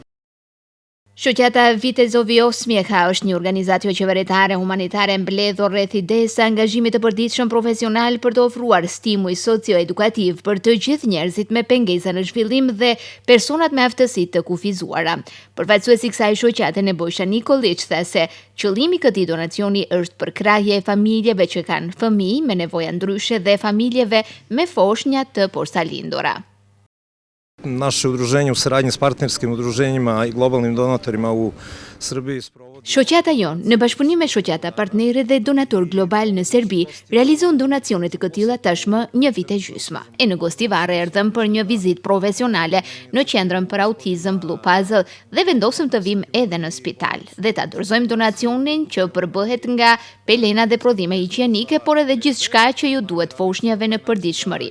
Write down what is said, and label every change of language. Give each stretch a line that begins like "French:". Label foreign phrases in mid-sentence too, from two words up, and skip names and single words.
Albanian: Shoqata Vitezo Osmjeha është një organizacion qeveritare humanitare mbledhur rreth idesë së angazhimit të përditshëm profesional për të ofruar stimuj socio-edukativ për të gjithë njerëzit me pengesa në zhvillim dhe personat me aftësi të kufizuara. Përfaqësuesi i kësaj shoqate Nebojsha Nikolić tha se qëllimi i këtij donacioni është për krahje e familjeve që kanë fëmijë me nevoja ndryshe dhe familjeve me foshnja të posalindur.
Serbian: Naše udruženje u saradnji s partnerskim udruženjima i globalnim donatorima u Srbiji sprovodi.
Albanian: Shoqata jon, në bashkëpunim me shoqata partnere dhe donator global në Serbi, realizon donacione të këtilla tashmë një vit e gjysmë. E në Gostivar erdhëm për një vizitë profesionale në Qendrën për Autizëm Blue Puzzle dhe vendosëm të vim edhe në spital dhe ta dorëzojmë donacionin që përbëhet nga pelena dhe prodhime higjienike, por edhe gjithçka që ju duhet foshnjave në përditshmëri.